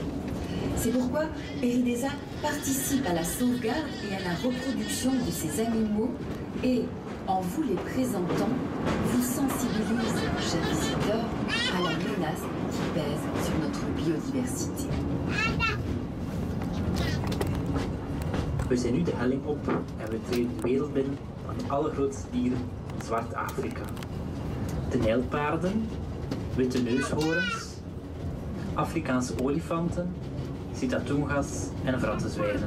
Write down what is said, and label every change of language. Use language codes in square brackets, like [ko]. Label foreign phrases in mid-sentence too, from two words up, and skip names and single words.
[fr] C'est pourquoi PERIDESA participe à la sauvegarde et à la reproduction de ces animaux et, en vous les présentant, vous sensibilise, chers visiteurs, à la menace qui pèse sur notre biodiversité. [nl] We zijn nu de helling op en we treden de wereld binnen van de allergrootste dieren in Zwart-Afrika. De nijlpaarden, witte neushoorns, Afrikaanse olifanten, sitatungas en vrattenzwijnen.